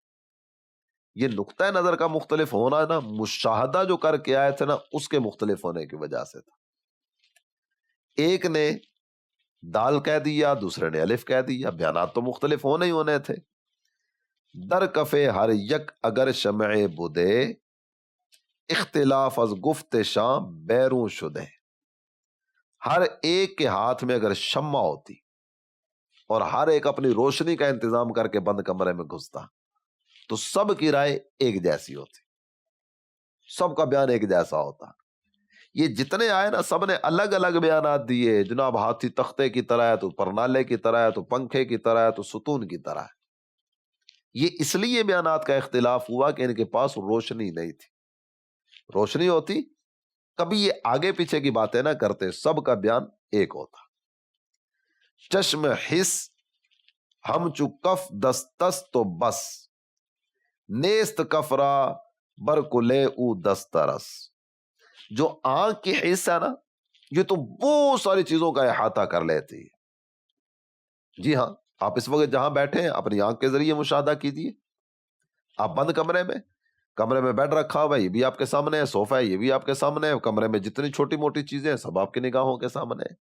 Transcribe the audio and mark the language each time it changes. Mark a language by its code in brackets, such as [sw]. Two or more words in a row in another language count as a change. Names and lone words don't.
[ur] یہ نقطہ نظر کا مختلف ہونا نا مشاہدہ جو کر کے آئے تھے نا اس کے مختلف ہونے کی وجہ سے تھا. ایک نے دال کہہ دیا، دوسرے نے الف کہہ دیا. بیانات تو مختلف ہونے ہی ہونے تھے. [fa] در کفے ہر یک اگر شمع بدے اختلاف از گفت شاں بیرون شدے. [ur] ہر ایک کے ہاتھ میں اگر شمع ہوتی اور ہر ایک اپنی روشنی کا انتظام کر کے بند کمرے میں گھستا تو سب کی رائے ایک جیسی ہوتی، سب کا بیان ایک جیسا ہوتا. یہ جتنے آئے نا سب نے الگ الگ بیانات دیے. جناب ہاتھی تختے کی طرح ہے تو پرنالے کی طرح ہے تو پنکھے کی طرح ہے تو ستون کی طرح ہے. یہ اس لیے بیانات کا اختلاف ہوا کہ ان کے پاس روشنی نہیں تھی. روشنی ہوتی کبھی یہ آگے پیچھے کی باتیں نہ کرتے، سب کا بیان ایک ہوتا. [fa] چشم حس ہم چو کف دستس تو بس نیست کفرا برکلے او دسترس. [ur] جو آنکھ کی حصہ ہے نا یہ تو بہت ساری چیزوں کا احاطہ کر لیتی ہے. جی ہاں، آپ اس وقت جہاں بیٹھے ہیں اپنی آنکھ کے ذریعے مشاہدہ کیجیے. آپ بند کمرے میں کمرے میں بیڈ رکھا ہوا ہے یہ بھی آپ کے سامنے ہے، صوفہ ہے یہ بھی آپ کے سامنے ہے، کمرے میں جتنی چھوٹی موٹی چیزیں ہیں سب آپ کی نگاہوں کے سامنے ہیں۔